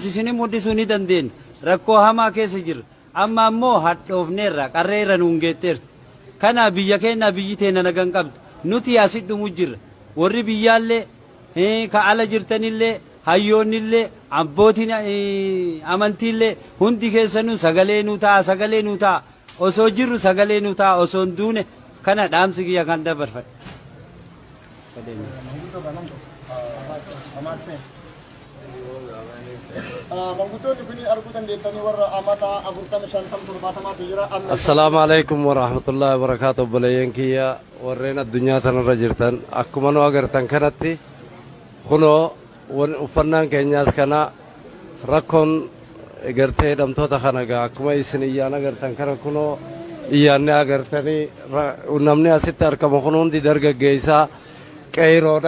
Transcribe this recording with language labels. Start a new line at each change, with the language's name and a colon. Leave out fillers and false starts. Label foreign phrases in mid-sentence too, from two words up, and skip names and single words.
Oromo: isin mul'isuu ni dandeenya rakkoo hamaa keessa jirra amma ammoo hadhoofneerra qarreerra nuun geetteerti kana biyya keenya biyyi teenya nagan qabdu nuti asit dhumu jirra warri biyyaallee ka ala jirtanillee hayyoonnillee abbootiin amantiillee hundi keessanuu sagalee nu ta'a osoo jirru sagalee nu ta'a osoo hin duune kana dhaamsi kiyya kan dabarfadhe.
Arabic: السلام عليكم ورحمة الله وبركاته.
Oromo: Balayan kiyya warreen addunyaa tanarra jirtan akkuma nu agartan kanatti kunoo uffannaan keenyaas kana rakkoon gartee hidhamtoota kana gaa akkuma isin iyyaan agartan kana kunoo iyyaanne agartanii namni asitti argamu kun hundi dargaggeessaa qeeroodha.